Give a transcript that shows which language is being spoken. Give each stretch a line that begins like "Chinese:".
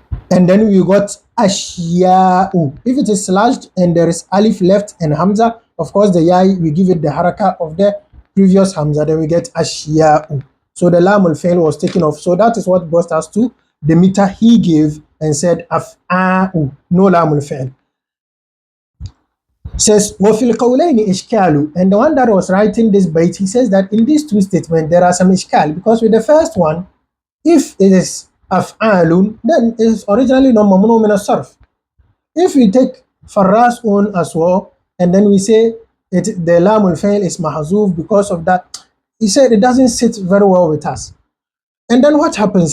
English: And then we got Ashya'u. If it is slashed and there is Alif left and Hamza, of course the Yai, we give it the haraka of the previous Hamza, then we get Ashya'u. So the lam al-fi'l was taken off. So that is what brought us to the meter he gave and said af'a'u, no lam al-fi'l. Says
Arabic: وَفِي الْقَوْلَيْنِ إِشْكَالُ.
English: And the one that was writing this bait, he says that in these two statements there are some ishkal, because with the first one, if it is af'alun, then it is originally not mamnu min as-sarf. If we take Farras own as well, and then we say the lam al-fi'l is mahzuf because of that, he said it doesn't sit very well with us. And then what happens?